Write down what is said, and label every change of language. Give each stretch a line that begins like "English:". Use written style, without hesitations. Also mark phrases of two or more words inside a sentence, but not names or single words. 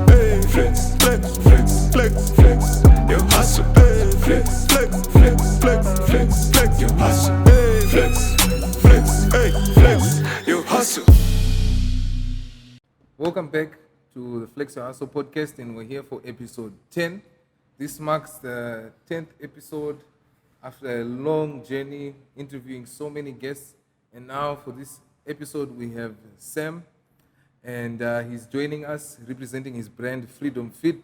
English: Hey, flex, flex, flex, flex, flex, your hustle. Hey, flex, flex, flex, flex, flex, flex, your hustle. Hey, flex, flex, hey, flex, your hustle. Welcome back to the Flex Your Hustle podcast, and we're here for episode 10. This marks the 10th episode after a long journey interviewing so many guests. And now for this episode, we have Sam, and he's joining us representing his brand Freedom Fit.